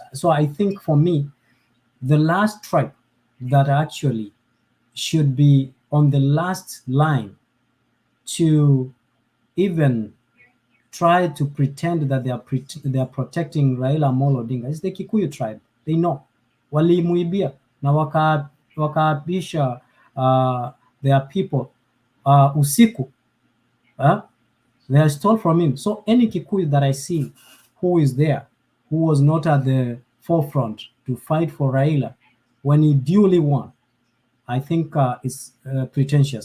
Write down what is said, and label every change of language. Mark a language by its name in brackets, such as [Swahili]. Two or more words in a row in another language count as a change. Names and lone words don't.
[English] So I think for me, the last tribe that actually should be on the last line to even try to pretend that they are protecting Raila Amolo Odinga is the Kikuyu tribe. They know. [Swahili] Walimuibia na wakaapisha [English] their people [Swahili] usiku. [English] They stole from him. So any Kikuyu that I see who is there, who was not at the forefront to fight for Raila when he duly won, I think is pretentious.